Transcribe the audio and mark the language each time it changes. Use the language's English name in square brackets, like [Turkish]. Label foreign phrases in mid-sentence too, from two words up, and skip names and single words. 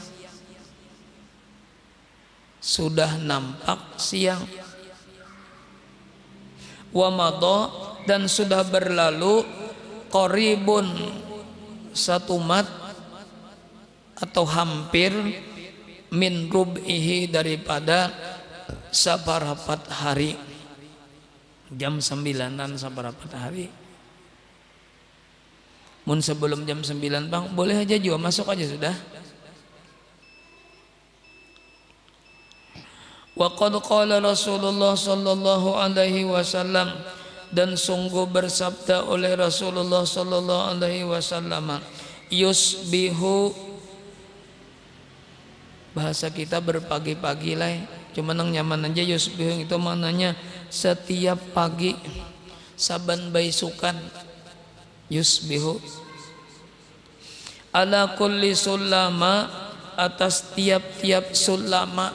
[Arabic] ومضى [Banjar] dan sudah berlalu qaribun 1 mat atau hampir [Arabic] من ربعه [Banjar] daripada saparapat hari jam 9-an saparapat hari Mun sebelum jam 9 Bang, boleh aja juga masuk aja sudah. [Arabic] وقد قال رسول الله صلى الله عليه وسلم, [Banjar] dan sungguh bersabda oleh [Arabic] رسول الله صلى الله عليه وسلم يصبح, [Banjar] bahasa kita berpagi-pagi lah, cuma nang nyaman aja. Yusbihu itu maknanya setiap pagi, saban baisukan. [Arabic] يصبح على كل سلامى, [Banjar] atas tiap-tiap [Arabic] sulama.